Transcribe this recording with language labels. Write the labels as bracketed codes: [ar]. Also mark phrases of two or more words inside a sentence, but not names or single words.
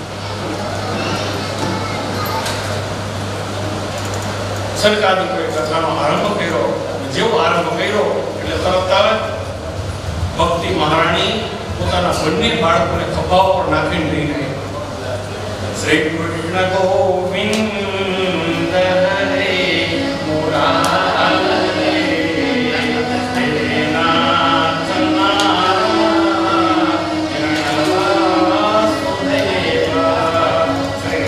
[gu] સરકારી કથાનો આરંભ કર્યો, જેવો આરંભ કર્યો એટલે તરત ભક્તિ મહારાણી પોતાના બંને બાળકોને ખભા ઉપર નાખીને લઈ ગઈ. [sa] श्री कृष्ण गोविंद हरे मुरारे हे नाथ नारायण वासुदेव श्री